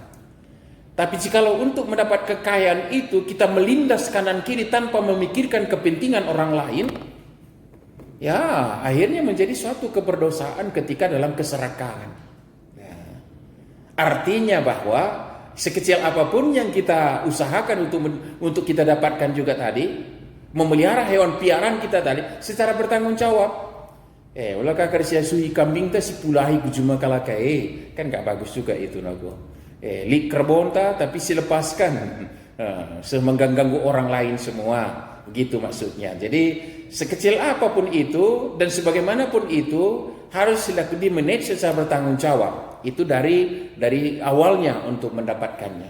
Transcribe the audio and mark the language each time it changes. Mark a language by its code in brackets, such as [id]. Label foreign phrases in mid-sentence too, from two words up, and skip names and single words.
[id] Tapi jikalau untuk mendapat kekayaan itu kita melindas kanan kiri tanpa memikirkan kepentingan orang lain, ya akhirnya menjadi suatu keberdosaan ketika dalam keserakahan. Ya. Artinya bahwa sekecil apapun yang kita usahakan untuk kita dapatkan juga tadi, memelihara hewan piaraan kita tadi secara bertanggung jawab. [btx] Ulah kakak sui kambing ta si pulahi kujuma kalakai, [id] kan gak bagus juga itu nago. [btx] Lik kerbonta [id] tapi silepaskan, semengganggu orang lain semua, begitu maksudnya. Jadi sekecil apapun itu dan sebagaimanapun itu, harus di manage secara bertanggung jawab. Itu dari awalnya untuk mendapatkannya.